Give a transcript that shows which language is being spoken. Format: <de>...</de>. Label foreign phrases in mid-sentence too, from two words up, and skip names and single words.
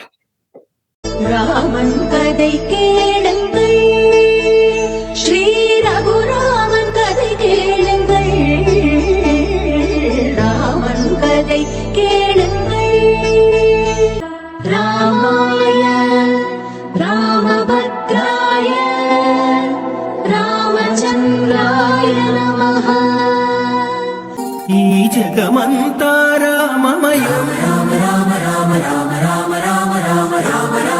<ta>ராமன் கதை கேளுங்கள், ஸ்ரீ ரகுராமன் கதை கேளுங்கள், ராமன் கதை கேளுங்கள்.</ta> <sa>रामाय रामभद्राय रामचन्द्राय नमः.</sa> <te>ఈ జగమంతా రామమయం రామ రామ రామ రామ రామ రామ రామ రామ</te>